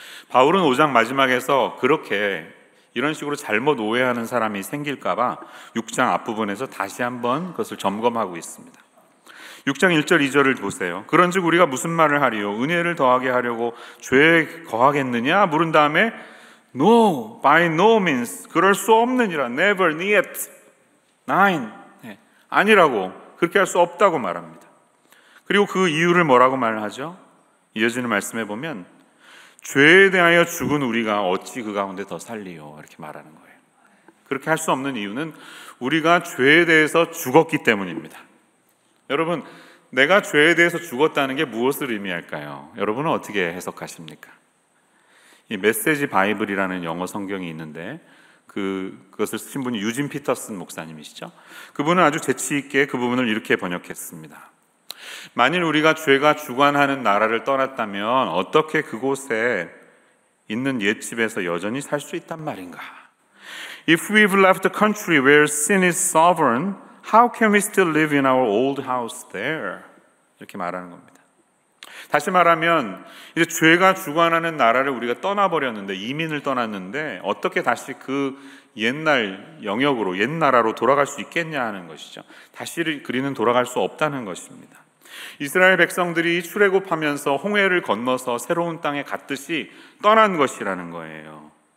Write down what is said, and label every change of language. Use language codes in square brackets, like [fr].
[ko] 바울은 5장 마지막에서 그렇게 이런 식으로 잘못 오해하는 사람이 생길까봐 6장 앞부분에서 다시 한번 그것을 점검하고 있습니다. 6장 1절 2절을 보세요. 그런즉 우리가 무슨 말을 하리요? 은혜를 더하게 하려고 죄에 거하겠느냐? 물은 다음에 [en] No, by no means. [ko] 그럴 수 없느니라. Never, niet, nine. 아니라고, 그렇게 할 수 없다고 말합니다. 그리고 그 이유를 뭐라고 말하죠? 이어지는 말씀에 보면 죄에 대하여 죽은 우리가 어찌 그 가운데 더 살리요? 이렇게 말하는 거예요. 그렇게 할 수 없는 이유는 우리가 죄에 대해서 죽었기 때문입니다. 여러분, 내가 죄에 대해서 죽었다는 게 무엇을 의미할까요? 여러분은 어떻게 해석하십니까? 이 메시지 바이블이라는 영어 성경이 있는데 그것을 쓰신 분이 유진 피터슨 목사님이시죠. 그분은 아주 재치 있게 그 부분을 이렇게 번역했습니다. 만일 우리가 죄가 주관하는 나라를 떠났다면 어떻게 그곳에 있는 옛집에서 여전히 살 수 있단 말인가? [en] If we've left the country where sin is sovereign, how can we still live in our old house there? [ko] 이렇게 말하는 겁니다. 다시 말하면 이제 죄가 주관하는 나라를 우리가 떠나버렸는데, 이민을 떠났는데 어떻게 다시 그 옛날 영역으로, 옛 나라로 돌아갈 수 있겠냐 하는 것이죠. 다시 그리는 돌아갈 수 없다는 것입니다. 이스라엘 백성들이 출애굽하면서 홍해를 건너서 새로운 땅에 갔듯이 떠난 것이라는 거예요.